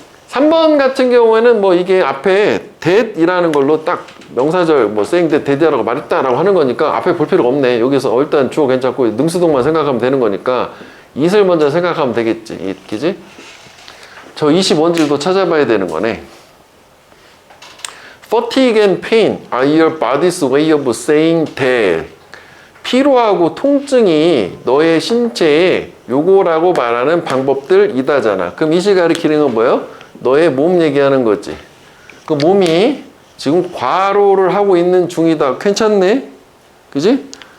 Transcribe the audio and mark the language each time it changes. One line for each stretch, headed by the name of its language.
Korean: 3번 같은 경우에는 뭐 이게 앞에 that이라는 걸로 딱 명사절 뭐
English: saying that that
Korean: 이라고 말했다라고 하는 거니까 앞에 볼 필요가 없네. 여기서 일단 주어 괜찮고 능수동만 생각하면 되는 거니까 it을 먼저 생각하면 되겠지. it, 그지? 저 20원질도 찾아봐야 되는 거네.
English: Fatigue and pain are your body's way of saying that.
Korean: 피로하고 통증이 너의 신체에 요거라고 말하는 방법들이다잖아. 그럼 이 시간의 기능은 뭐예요? 너의 몸 얘기하는 거지. 그 몸이 지금 과로를 하고 있는 중이다. 괜찮네? 그지?